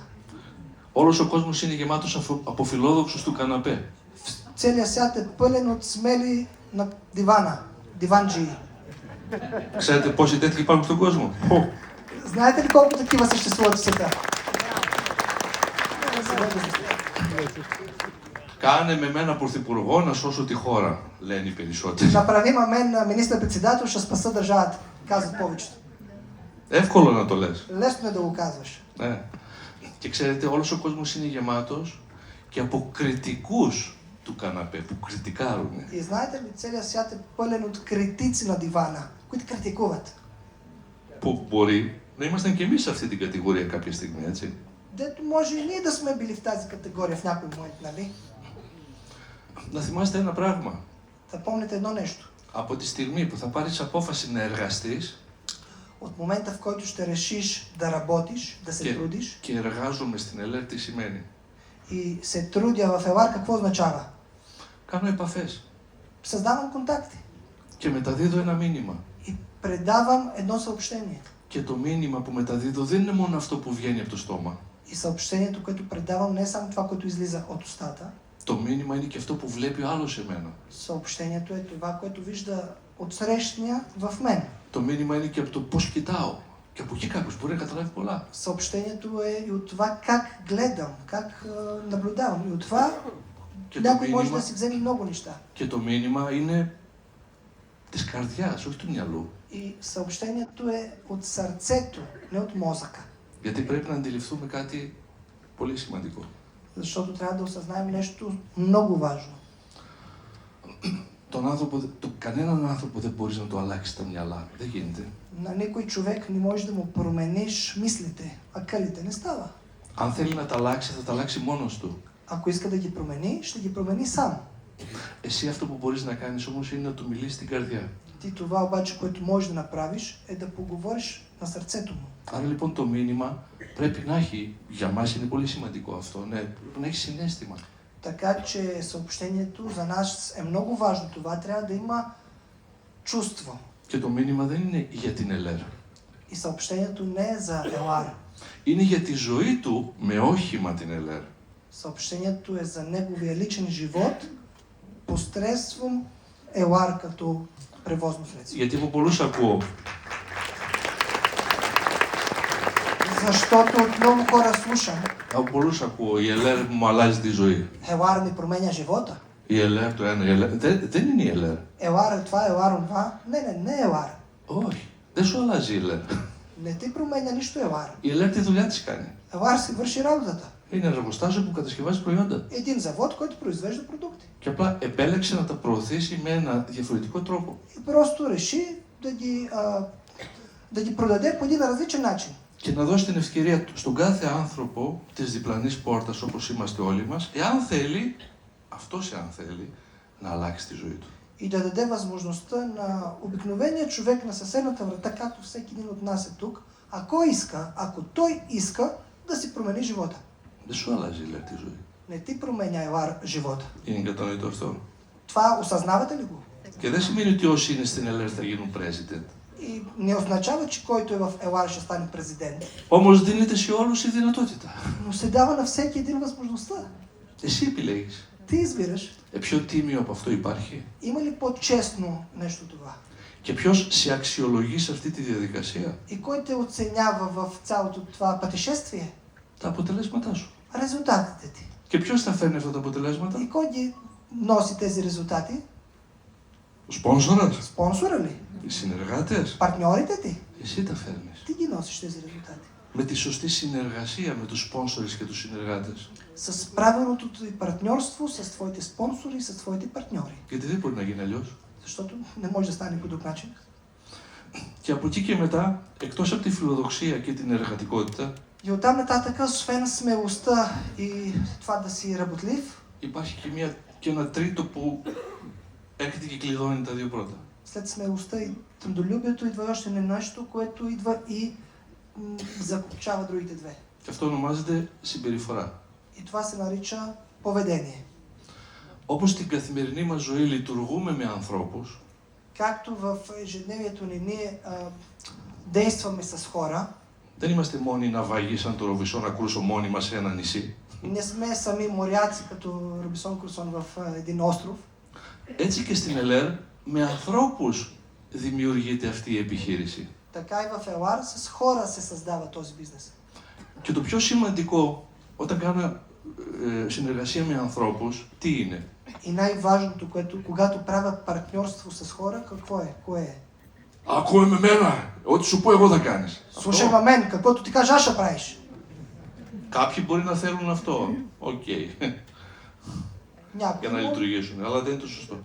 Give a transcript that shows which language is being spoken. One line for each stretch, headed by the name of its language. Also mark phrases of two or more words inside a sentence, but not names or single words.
Greek: Όλος ο κόσμος είναι γεμάτος από φιλόδοξους του καναπέ.
Bulgarian: Целият свят е пълен от смели на дивана, диванджии.
Greek: Ξέρετε πόσοι τέτοιοι υπάρχουν στον κόσμο?
Bulgarian: Знаете ли колко такива съществуват в света?
Greek: Κάνε με μένα πρωθυπουργό να σώσω τη χώρα, λένε οι περισσότεροι.
Bulgarian: Направи мен министър-председател, ще спаса държавата, казват повечето.
Greek: Εύκολο να το λες.
Bulgarian: Лесно е да го казваш.
Greek: Ναι. Και ξέρετε, όλος ο κόσμος είναι γεμάτος και από κριτικούς του καναπέ, που κριτικάρουν.
Bulgarian: И знаете ли, целият свят е пълен от критици на дивана, които критикуват.
Greek: Που μπορεί να ήμασταν και εμείς σε αυτή την κατηγορία κάποια στιγμή, έτσι.
Bulgarian: Дето може и ние да сме били в тази категория в някой момент, нали?
Greek: Να θυμάστε ένα πράγμα.
Bulgarian: Да помните едно нещо.
Greek: Από τη στιγμή που θα πάρεις απόφαση να εργαστείς,
Bulgarian: От момента, в който ще решиш да работиш, да се трудиш
Greek: Και εργάζομαι στην ΕΛΕΡ τι σημαίνει?
Bulgarian: и се трудя в Елар, какво означава?
Greek: Κάνω επαφές
Bulgarian: Създавам контакти
Greek: και μεταδίδω ένα μήνυμα.
Bulgarian: и предавам едно съобщение.
Greek: Και το мήνυμα που μεταδίδω δεν είναι μόνο αυτό που βγαίνει από το стόμα.
Bulgarian: И съобщението, което предавам, не е само това, което излиза от устата.
Greek: Το μήνυμα είναι και αυτό που βλέπει ο άλλος σε μένα.
Bulgarian: Съобщението е това, което вижда отсрещния в мен.
Greek: Το μήνυμα είναι και από το πώς κοιτάω. Και από εκεί κάποιος μπορεί να καταλάβει πολλά.
Bulgarian: Съобщението е и от това как гледам, как наблюдавам. И от това
Greek: Και το,
Bulgarian: някой може да
Greek: μήνυμα,
Bulgarian: си вземе много неща.
Greek: και το μήνυμα είναι της καρδιάς, όχι του μυαλού.
Bulgarian: И съобщението е от сърцето, не от мозъка.
Greek: Γιατί πρέπει να αντιληφθούμε κάτι πολύ σημαντικό.
Bulgarian: Защото трябва да осъзнаем нещо много важно.
Greek: Κανέναν άνθρωπο δεν μπορείς να το αλλάξεις τα μυαλά. Δεν γίνεται.
Bulgarian: На никой човек не може да му промениш мислите, акълите. Не става.
Greek: Αν θέλει να τα αλλάξει, θα τα αλλάξει μόνος του.
Bulgarian: Ако иска да ги промени, ще ги промени сам.
Greek: Εσύ αυτό που μπορείς να κάνεις όμως είναι να του μιλήσεις στην καρδιά.
Bulgarian: Ти това обаче, което можеш да направиш, е да поговориш на сърцето му.
Greek: Άρα λοιπόν το μήνυμα πρέπει να έχει, για μας είναι πολύ σημαντικό αυτό, ναι, πρέπει να έχει συναίσθημα.
Bulgarian: Така че съобщението за нас е много важно. Това трябва да има чувство.
Greek: Και το μήνυμα δεν είναι για την ΕΛΕΡ.
Bulgarian: И съобщението не е за Елар.
Greek: Είναι για τη ζωή του με όχημα την ΕΛΕР.
Bulgarian: Съобщението е за неговия личен живот посредством Елар като превозно средство.
Greek: Γιατί από πολλούς ακούω,
Bulgarian: Защото от много хора слушам,
Greek: η ΕΛΕΡ μου αλλάζει τη ζωή.
Bulgarian: Елар ми променя живота.
Greek: Η ΕΛΕΡ το ένα, η ΕΛΕΡ. Δεν είναι η ΕΛΕР.
Bulgarian: Елар е това, Елар онова. Не е Елар.
Greek: Όχι, δεν σου αλλάζει η ΕΛΕР.
Bulgarian: Не ти променя нищо Елар.
Greek: Η ΕΛΕΡ τη δουλειά της κάνει.
Bulgarian: Елар си върши работата.
Greek: Είναι ένα εργοστάσιο που κατασκευάζει προϊόντα.
Bulgarian: Един завод, който произвежда продукти.
Greek: Και απλά επέλεξε να τα προωθήσει με ένα διαφορετικό τρόπο.
Bulgarian: И просто реши да ги продаде по един различен начин.
Greek: Και να δώσει την ευκαιρία στον κάθε άνθρωπο της διπλανής πόρτας, όπως είμαστε όλοι μας, εάν θέλει, αυτός εάν θέλει, να αλλάξει τη ζωή του.
Bulgarian: И да даде възможността на обикновения човек на съседната врата, както всеки един от нас е тук, ако той иска да си промени живота.
Greek: Δεν σου αλλάζει λέει, τη ζωή.
Bulgarian: Не ти променя Елар живота.
Greek: Είναι κατανοητό αυτό.
Bulgarian: Това осъзнавате ли го?
Greek: Και δεν σημαίνει ότι όσοι είναι στην ΕΛΕΡ θα γίνουν president.
Bulgarian: И не означава, че който е в Елар ще стане президент.
Greek: Όμως δίνεται σε όλους η δυνατότητα.
Bulgarian: Но се дава на всеки един възможността.
Greek: Εσύ επιλέγεις.
Bulgarian: Ти избираш.
Greek: Πιο τίμιο από αυτό υπάρχει.
Bulgarian: Има ли по-честно нещо това?
Greek: Και ποιος σε αξιολογεί σε αυτή τη διαδικασία?
Bulgarian: И кой те оценява в цялото това пътешествие?
Greek: Τα αποτελέσματά σου.
Bulgarian: Резултатите ти.
Greek: Και ποιος θα φέρνει αυτά τα αποτελέσματα?
Bulgarian: И кой ги носи тези резултати?
Greek: Ο σπόνσορας.
Bulgarian: Спонсора ли?
Greek: Οι συνεργάτες.
Bulgarian: Партньорите ти?
Greek: Εσύ τα φέρνεις.
Bulgarian: Ти ги носиш тези резултати.
Greek: Με τη σωστή συνεργασία με τους σπόνσορες και τους συνεργάτες.
Bulgarian: С правилното ти партньорство с твоите спонсори и с твоите партньори.
Greek: Γιατί δεν μπορεί να γίνει αλλιώς.
Bulgarian: Защото не може да стане по друг начин.
Greek: Και από εκεί και μετά, εκτός από τη φιλοδοξία και την εργατικότητα,
Bulgarian: И оттам нататък, освен смелостта и това да си работлив,
Greek: υπάρχει και ένα τρίτο που έρχεται και κλειδώνει τα δύο πρώτα.
Bulgarian: след смелостта и трудолюбието идва още нещо, което идва и закопчава другите две.
Greek: Και αυτό ονομάζεται συμπεριφορά.
Bulgarian: И това се нарича поведение.
Greek: Όπως στην καθημερινή μας ζωή λειτουργούμε με ανθρώπους,
Bulgarian: Както в ежедневието ни ние действаме с хора,
Greek: δεν είμαστε μόνοι ναυαγοί σαν το Ροβισόν Κρούσο μόνοι μας σε ένα νησί.
Bulgarian: не сме сами моряци като Робинсон Крусо в един остров.
Greek: Έτσι και στην ΕΛΕΡ, με ανθρώπους δημιουργείται αυτή η επιχείρηση.
Bulgarian: Така и в Елар с хора се създава този бизнес.
Greek: Και το πιο σημαντικό, όταν κάνω συνεργασία με ανθρώπους, τι είναι?
Bulgarian: И най-важното, което когато правя партньорство с хора, какво е? Кое е?
Greek: Ακούε με μένα, ό,τι σου πω εγώ θα κάνεις.
Bulgarian: Слушай ме мен, каквото ти кажа, аз ще правиш.
Greek: Κάποιοι μπορεί να θέλουν αυτό, οκ, για να λειτουργήσουν, αλλά δεν είναι το σωστό.